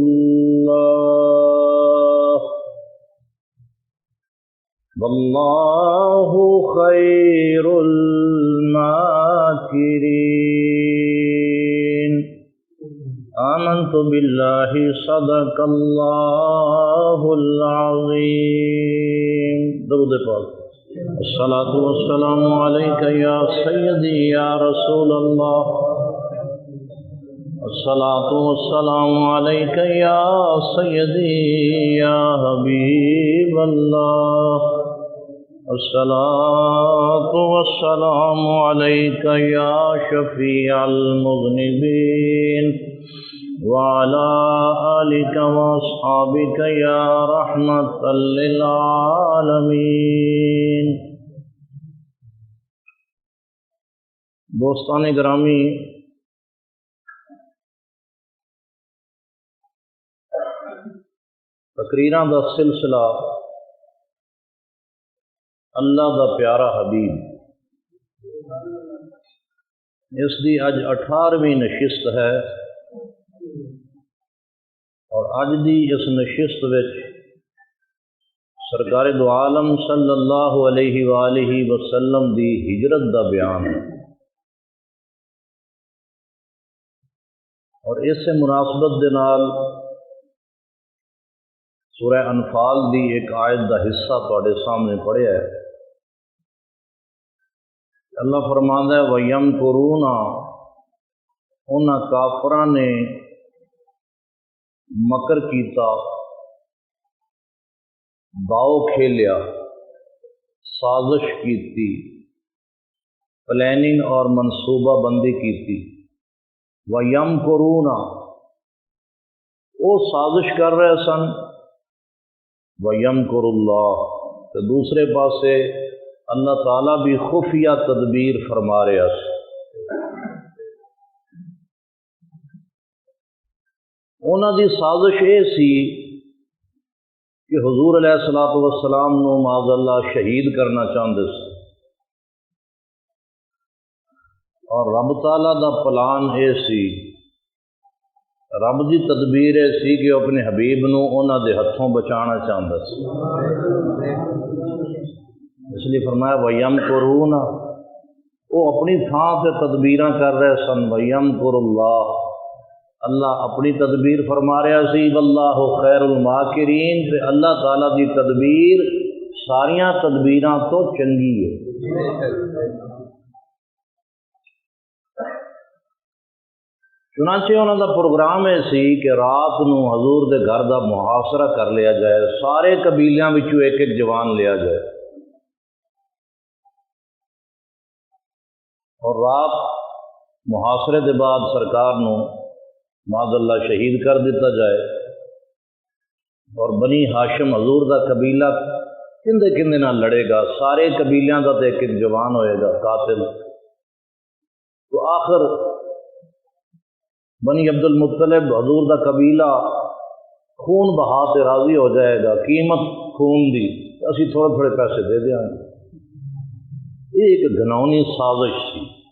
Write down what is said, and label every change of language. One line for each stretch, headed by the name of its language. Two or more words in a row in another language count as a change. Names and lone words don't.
Arabic: اللَّهُ وَاللَّهُ خَيْرُ الْمَاكِرِينَ آمنت باللہ صدق اللہ العظیم۔
Urdu: درود پاک۔
Arabic: الصلاۃ والسلام علیک یا سیدی یا رسول اللہ، الصلاۃ والسلام علیک یا سیدی یا حبیب اللہ، الصلاۃ والسلام علیک یا شفیع المذنبین وعلى آلك وأصحابك يا رحمة للعالمين۔
Punjabi: دوستان گرامی، تقریراں دا سلسلہ اللہ دا پیارا حبیب، اس دی اج 18ویں نشست ہے، اور اج دی اس نشست وچ سرکار دو عالم
Arabic: صلی اللہ علیہ وآلہ وسلم
Punjabi: دی ہجرت دا بیان ہے، اور اس سے مناسبت دے نال سورہ انفال دی ایک آیت دا حصہ تواڈے سامنے پڑھیا ہے۔ اللہ فرماندا ہے وَيَمْكُرُونَ، انہاں کافراں نے مکر کیتا، داؤ کھیلیا، سازش کیتی، پلاننگ اور منصوبہ بندی کیتی۔ وَيَمْكُرُونَ، وہ سازش کر رہے سن،
Arabic: وَيَمْكُرُ اللَّهُ،
Punjabi: تو دوسرے پاسے اللہ تعالیٰ بھی خفیہ تدبیر فرما رہا سی۔ انہاں دی سازش یہ سی کہ حضور
Arabic: علیہ الصلوۃ والسلام
Punjabi: نو
Arabic: معاذ اللہ
Punjabi: شہید کرنا چاہتے سی، اور رب تعالیٰ دا پلان یہ سی، رب دی تدبیر یہ سی کہ اپنے حبیب نو انہاں دے ہتھوں بچانا چاہتا سی۔ اس لیے فرمایا وَيَمْكُرُونَ، وہ اپنی تھان سے تدبیراں کر رہے سن،
Arabic: وَيَمْكُرُ اللَّهُ،
Punjabi: اللہ اپنی تدبیر فرما رہا سی،
Arabic: واللہ خیر الماکرین،
Punjabi: تے اللہ تعالیٰ دی تدبیر ساریاں تدبیراں تو چنگی ہے۔ چنانچہ انہوں دا پروگرام ہے سی کہ رات نو حضور دے گھر دا محاصرہ کر لیا جائے، سارے قبیلیاں وچوں ایک ایک جوان لیا جائے، اور رات محاصرے دے بعد سرکار نو
Arabic: معاذ اللہ
Punjabi: شہید کر دیتا جائے، اور بنی ہاشم حضور دا قبیلہ کندے کندے نہ لڑے گا، سارے قبیلیاں دا تے ایک ایک جوان ہوئے گا قاتل۔ تو آخر بنی عبد المطلب حضور دا قبیلہ خون بہا تے راضی ہو جائے گا، قیمت خون دی اسی تھوڑے تھوڑے پیسے دے دیں گے۔
Urdu: یہ ایک گھنونی سازش تھی۔